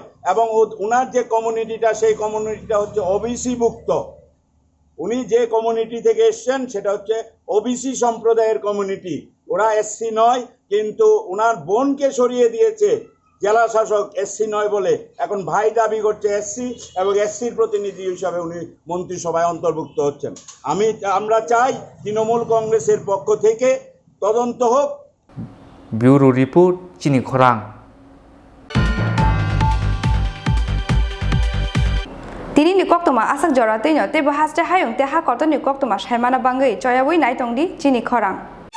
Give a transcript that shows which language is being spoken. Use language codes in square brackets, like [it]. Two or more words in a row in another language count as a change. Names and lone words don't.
[bn] এবং ওনার যে কমিউনিটিটা সেই কমিউনিটিটা হচ্ছে ওবিসি ভুক্ত উনি যে কমিউনিটি থেকে এসছেন সেটা হচ্ছে ওবিসি সম্প্রদায়ের কমিউনিটি ওরা এসসি নয় কিন্তু ওনার বোনকে সরিয়ে দিয়েছে জেলা শাসক এসসি নয় বলে এখন ভাই দাবি করছে এসসি এবং এসসির প্রতিনিধি হিসাবে উনি মন্ত্রিসভায় অন্তর্ভুক্ত হচ্ছেন আমরা চাই তৃণমূল কংগ্রেসের পক্ষ থেকে তদন্ত হোক [en] bureau report [trp] চিনি খরাং Tini ni kok tuma asak jora te nyo te bahas te hayung te ha korto ni kok tuma shaimana bangai choyawui nai tongdi chini khorang.